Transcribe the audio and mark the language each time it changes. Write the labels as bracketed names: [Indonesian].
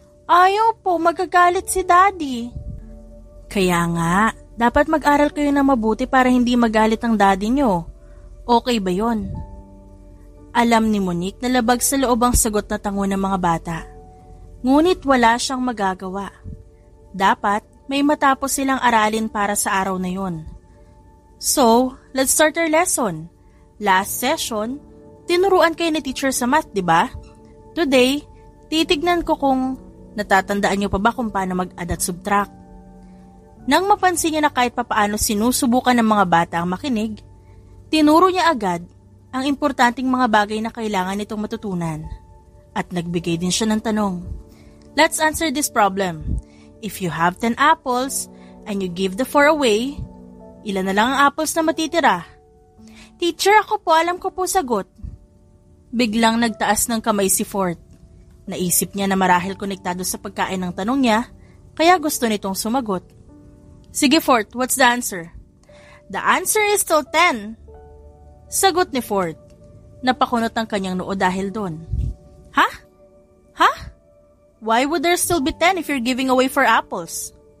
[Filipino] Ayaw po, magagalit si Daddy. Kaya nga, dapat mag-aral kayo na mabuti para hindi magalit ang daddy niyo. Okay ba yon? Alam ni Monique na labag sa loob ang sagot na tango ng mga bata. Ngunit wala siyang magagawa. Dapat may matapos silang aralin para sa araw na yon. [English] So, let's start our lesson. Last session, [Filipino] tinuruan kayo ni teacher sa math, di ba? Today, titignan ko kung natatandaan niyo pa ba kung paano mag-add at subtract. Nang mapansin niya na kahit papaano sinusubukan ng mga bata ang makinig, tinuro niya agad ang importanteng mga bagay na kailangan nitong matutunan. At nagbigay din siya ng tanong. [English] Let's answer this problem. If you have 10 apples and you give the 4 away, [Filipino] ilan na lang ang apples na matitira? Teacher, ako po, alam ko po sagot. Biglang nagtaas ng kamay si Fort. Naisip niya na marahil konektado sa pagkain ng tanong niya, kaya gusto nitong sumagot. Sige [English] Fort, what's the answer? The answer is still 10. [Filipino] Sagot ni Fort. Napakunot ang kanyang noo dahil doon. Ha? [English] Why would there still be 10 if you're giving away 4 apples?